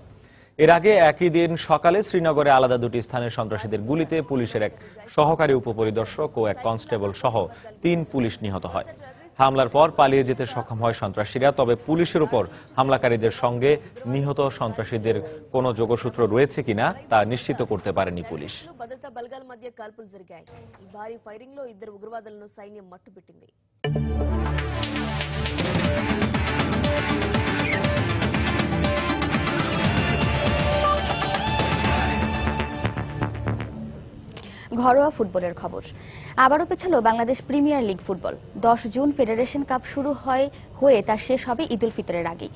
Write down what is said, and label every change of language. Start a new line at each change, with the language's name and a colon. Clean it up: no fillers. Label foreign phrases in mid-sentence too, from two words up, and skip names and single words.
Bangla: এর আগে একই দিন সকালে শ্রীনগরে আলাদা 2টি স্থানে সন্ত্রাসীদের গুলিতে পুলিশের এক সহকারী উপপরিদর্শক ও এক কনস্টেবল সহ 3 পুলিশ নিহত হয়। হামলার পর পালিয়ে যেতে সক্ষম হয় সন্ত্রাসীরা। তবে পুলিশের উপর হামলাকারীদের সঙ্গে নিহত সন্ত্রাসীদের কোনো যোগসূত্র রয়েছে কিনা তা নিশ্চিত করতে পারেনি পুলিশ।
Telugu: భద్రతా బలగాల మధ్య కాల్పులు జరిగాయి. ఈ భారీ ఫైరింగ్ లో 2 ఉగ్రవాదులను సైన్యం మట్టుపెట్టింది.
Bangla: ঘরোয়া ফুটবলের খবর। আবারও পেছালো বাংলাদেশ প্রিমিয়ার লিগ ফুটবল। 10 জুন ফেডারেশন কাপ শুরু হয়ে তা শেষ হবে ঈদ উল ফিতরের আগেই।